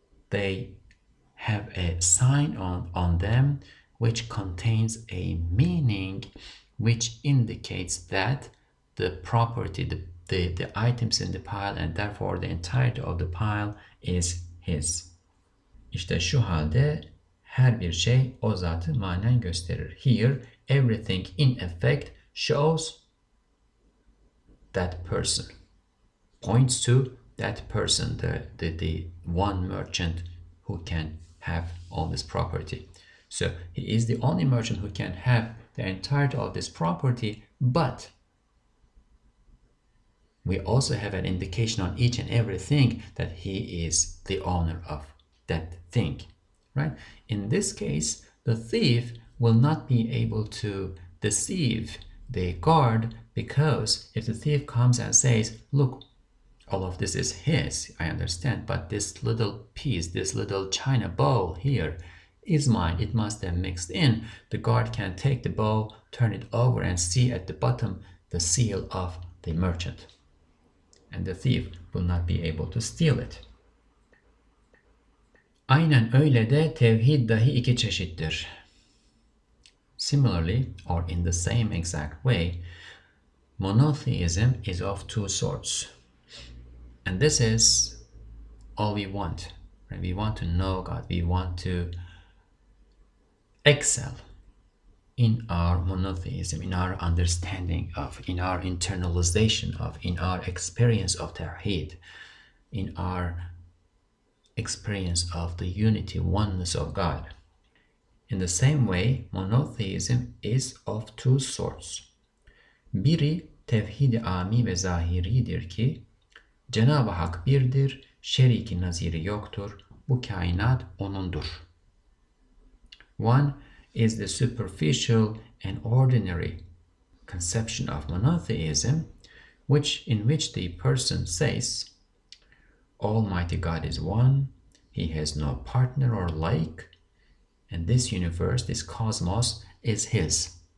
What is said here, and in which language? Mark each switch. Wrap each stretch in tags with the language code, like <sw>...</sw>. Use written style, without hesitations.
<en>They have a sign on them which contains a meaning which indicates that the property, the items in the pile, and therefore the entirety of the pile is his.</en> <tr>İşte şu halde her bir şey o zatı manen gösterir.</tr> <en>Here, everything in effect shows that person, points to that person, the one merchant who can have all this property. So he is the only merchant who can have the entirety of this property, but we also have an indication on each and everything that he is the owner of that thing, right? In this case, the thief will not be able to deceive the guard, because if the thief comes and says, look, all of this is his, I understand, but this little piece, this little china bowl here is mine, it must have mixed in, the guard can take the bowl, turn it over, and see at the bottom the seal of the merchant, and the thief will not be able to steal it.</en> <tr>Aynen öyle de tevhid dahi iki çeşittir.</tr> <en>Similarly, or in the same exact way, monotheism is of two sorts. And this is all we want, right? We want to know God. We want to excel in our monotheism, in our understanding of, in our internalization of, in our experience of Tawheed, in our experience of the unity, oneness of God. In the same way, monotheism is of two sorts.</en> <tr>Biri tevhid-i ami ve zahiridir ki, Cenab-ı Hak birdir, şeriki naziri yoktur, bu kainat O'nundur.</tr> <en>One is the superficial and ordinary conception of monotheism, in which the person says, Almighty God is one, He has no partner or like, and this universe, this cosmos, is His.</en>